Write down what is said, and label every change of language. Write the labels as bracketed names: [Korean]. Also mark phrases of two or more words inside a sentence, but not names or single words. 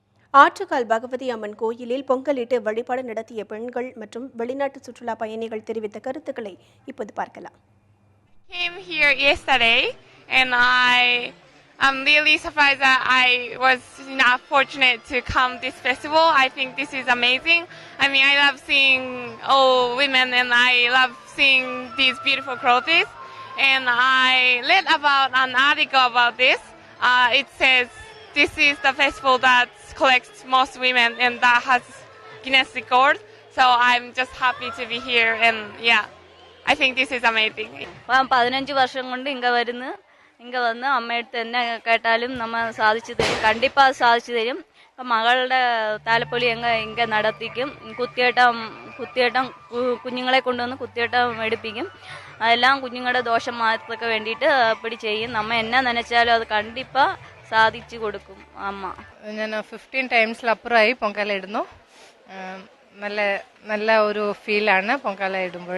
[Tamil] ஆற்றுக்கால் பகவதி அம்மன் கோயிலில் பொங்கலிட்டு வழிபாடு நடத்திய பெண்கள் மற்றும் வெளிநாட்டு சுற்றுலா பயணிகள் தெரிவித்த கருத்துக்களை இப்போது பார்க்கலாம். [English] Came here yesterday and I'm really surprised that I was not fortunate to come this festival. I think this is amazing. I mean, I love seeing old women and I love seeing these beautiful clothes. And I read about an article about this. It says this is the festival that collects most women and that has Guinness record. So I'm just happy to be here and yeah, I think this is amazing. [Tamil] 15 வருஷம் கொண்டு இங்க வந்து அம்மையடுத்து என்ன கேட்டாலும் நம்ம சாதிச்சு தரும். கண்டிப்பா சாதிச்சு தரும். [Malayalam] മകളുടെ താലപ്പൊലി ഇങ്ങ നടത്തിക്കും. കുത്തിയേട്ടം കുഞ്ഞുങ്ങളെ കൊണ്ടുവന്ന് കുത്തിയേട്ടം എടുപ്പിക്കും. അതെല്ലാം കുഞ്ഞുങ്ങളുടെ ദോഷം മാറ്റത്തൊക്കെ വേണ്ടിയിട്ട് അപ്പടി ചെയ്യും. [Tamil] நம்ம என்னா நெனச்சாலும் அது கண்டிப்பா சாதிச்சு கொடுக்கும் அம்மா. [Malayalam] ഞാൻ 15 ടൈംസിലപ്പുറമായി പൊങ്കാല ഇടുന്നു. നല്ല ഒരു ഫീലാണ് പൊങ്കാല ഇടുമ്പോൾ.